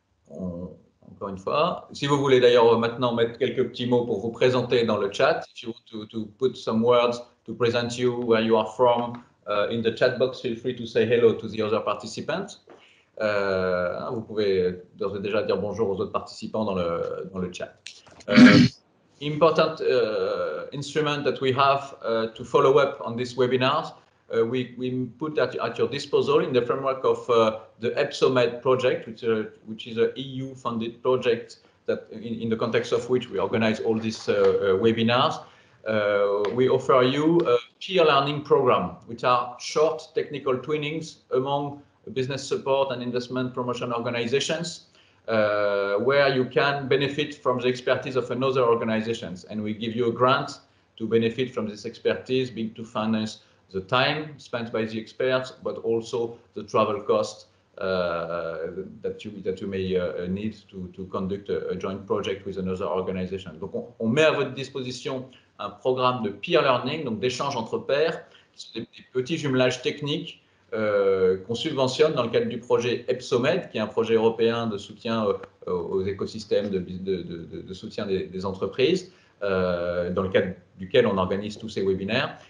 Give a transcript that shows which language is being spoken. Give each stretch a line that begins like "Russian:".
French: Encore une fois, si vous voulez d'ailleurs maintenant mettre quelques petits mots pour vous présenter dans le chat,
English: if you want to put some words to present you, where you are from, in the chat box, feel free to say hello to the other participants.
French: Vous pouvez d'ores et déjà dire bonjour aux autres participants dans le chat.
English: Important instrument that we have to follow up on this webinars, we put at your disposal in the framework of the EPSOMED project, which is an EU-funded project that, in the context of which we organize all these webinars. We offer you a peer learning program, which are short technical trainings among business support and investment promotion organizations, where you can benefit from the expertise of another organizations, and we give you a grant to benefit from this expertise, being to finance the time spent by the experts, but also the travel cost that you may need to conduct a joint project with another organization.
French: Donc on met à votre disposition un programme de peer learning, donc d'échange entre pairs, qui sont des petits jumelages techniques qu'on subventionne dans le cadre du projet EPSOMED, qui est un projet européen de soutien aux écosystèmes de soutien des entreprises, dans le cadre duquel on organise tous ces webinaires.